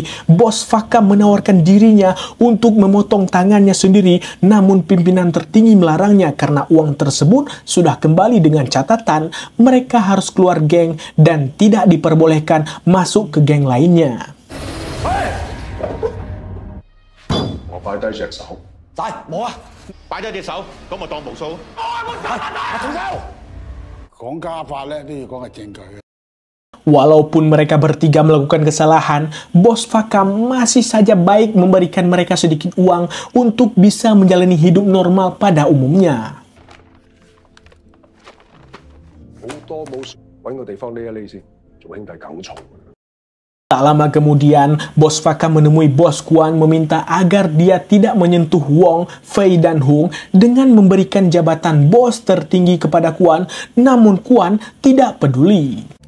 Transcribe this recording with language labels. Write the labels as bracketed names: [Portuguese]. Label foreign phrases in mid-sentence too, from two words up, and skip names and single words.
[Indonesian] Bos Fakam menawarkan dirinya untuk memotong tangannya sendiri, namun pimpinan tertinggi melarangnya karena uang tersebut sudah kembali dengan catatan mereka harus keluar geng dan tidak diperbolehkan masuk ke geng lainnya. Hey! [Cantonese] 講家法咧都要講係證據嘅。 [Indonesian] Walaupun mereka bertiga melakukan kesalahan, bos Fakam masih saja baik memberikan mereka sedikit uang untuk bisa menjalani hidup normal pada umumnya. Tak lama kemudian, bos Fakam menemui bos Kuan meminta agar dia tidak menyentuh Wong, Fei, dan Hung dengan memberikan jabatan bos tertinggi kepada Kuan, namun Kuan tidak peduli.